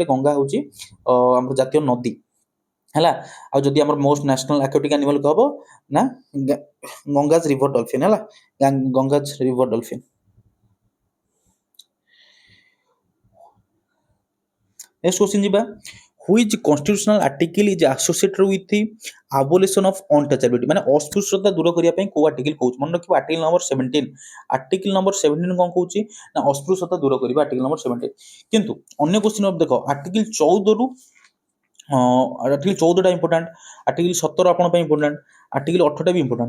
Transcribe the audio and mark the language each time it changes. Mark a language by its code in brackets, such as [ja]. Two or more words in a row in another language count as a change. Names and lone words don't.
[or] ଗଙ୍ଗା ହଉଛି ଆମର ଜାତୀୟ ନଦୀ ହେଲା। ଆଉ ଯଦି ଆମର [en] most national aquatic animal [or] ହବ ନା [en] Ganges river dolphin [or] ହେଲା। [en] Ganges river dolphin. Next question ଯିବା। Which constitutional article is associated with the abolition of untouchability? [or] ମାନେ ଅସ୍ପୃଶ୍ୟତା ଦୂର କରିବା ପାଇଁ କୋଉ ଆର୍ଟିକଲ କହୁଛି? ମନେ ରଖିବ [en] article number 17. article number 17 [or] କଣ କହୁଛି? ନା ଅସ୍ପୃଶ୍ୟତା ଦୂର କରିବା, [en] article number 17. [or] କିନ୍ତୁ ଅନ୍ୟ କ୍ୱେଶ୍ଚନ ଦେଖ, ଆର୍ଟିକଲ 14 ରୁ ଆର୍ଟିକଲ 14 ଟା ଇମ୍ପୋର୍ଟାଣ୍ଟ, ଆର୍ଟିକଲ 17 ଆପଣଙ୍କ ପାଇଁ ଇମ୍ପୋର୍ଟାଣ୍ଟ, ଆର୍ଟିକଲ 18 ଟା ବି ଇମ୍ପୋର୍ଟାଣ୍ଟ।